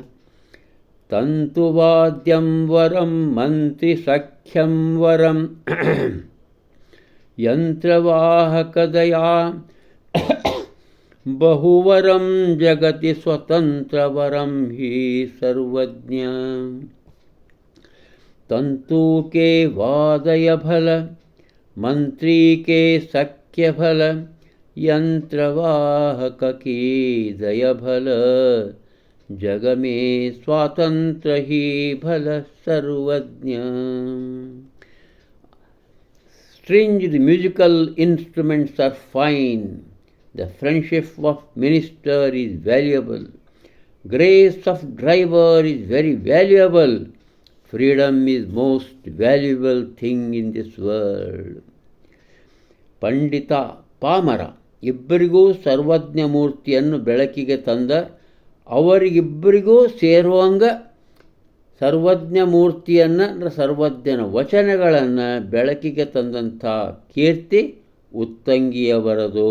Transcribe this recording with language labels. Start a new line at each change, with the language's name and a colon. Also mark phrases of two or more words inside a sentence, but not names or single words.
Kannada: ತಂತುವಾದ್ಯಂ ವರಂ ಮಂತ್ರಿ ಸಖ್ಯಂ ವರಂ ಯಂತ್ರವಾಹಕದಯಾ ಬಹುವರಂ ಜಗತಿ ಸ್ವತಂತ್ರವರಂ ಹಿ ಸರ್ವಜ್ಞ.
Hindi: ತಂತು के वादय भल मंत्री के सख्य भल यंत्रवाहक की दय भल जग में स्वातंत्र ही भल सर्वज्ञ.
English: Stringed musical instruments are fine. The friendship of minister is valuable. Grace of driver is very valuable. Freedom is most valuable thing in this world.
Kannada: ಪಂಡಿತ ಪಾಮರ ಇಬ್ಬರಿಗೂ ಸರ್ವಜ್ಞ ಮೂರ್ತಿಯನ್ನು ಬೆಳಕಿಗೆ ತಂದ ಅವರಿಗಿಬ್ಬರಿಗೂ ಸೇರುವಂಗ ಸರ್ವಜ್ಞ ಮೂರ್ತಿಯನ್ನು ಸರ್ವಜ್ಞನ ವಚನಗಳನ್ನು ಬೆಳಕಿಗೆ ತಂದಂಥ ಕೀರ್ತಿ ಉತ್ತಂಗಿಯವರದು.